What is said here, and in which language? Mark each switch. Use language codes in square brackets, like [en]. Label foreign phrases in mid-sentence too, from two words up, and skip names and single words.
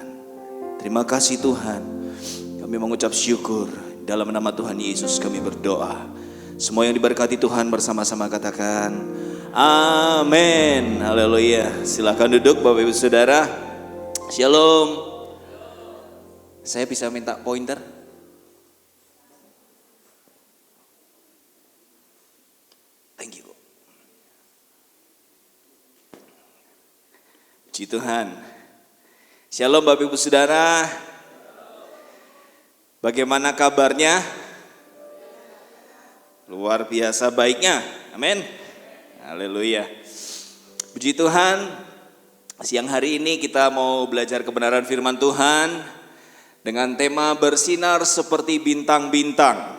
[id] Terima kasih Tuhan. Kami mengucap syukur. Dalam nama Tuhan Yesus kami berdoa. Semua yang diberkati Tuhan bersama-sama katakan amin. Haleluya. Silakan duduk Bapak Ibu Saudara. Shalom. Saya bisa minta pointer? [en] Thank you. [id] Puji Tuhan. Shalom Bapak Ibu Saudara. Bagaimana kabarnya? Luar biasa baiknya. Amin. Haleluya. Puji Tuhan. Siang hari ini kita mau belajar kebenaran firman Tuhan dengan tema bersinar seperti bintang-bintang.